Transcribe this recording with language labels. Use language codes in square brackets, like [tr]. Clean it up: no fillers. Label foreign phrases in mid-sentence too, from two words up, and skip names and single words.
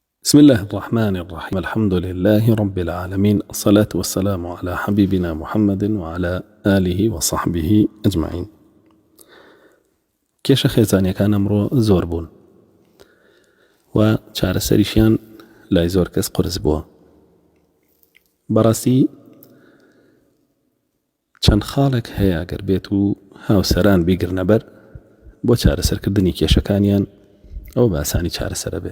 [ar] بسم الله الرحمن الرحيم. الحمد لله رب العالمين، الصلاة والسلام على حبيبنا محمد وعلى آله وصحبه أجمعين. [ckb] كيش خيزاني كان أمره زور بون و چار سريشيان لا زور كس قرز بوا براسي چەند خاڵێک هەیە ئەگەر بێت و هاوسەران بیگرنە بەر بۆ چارەسەرکردنی کێشەکانیان ئەو بە ئاسانی چارەسەرە بێ.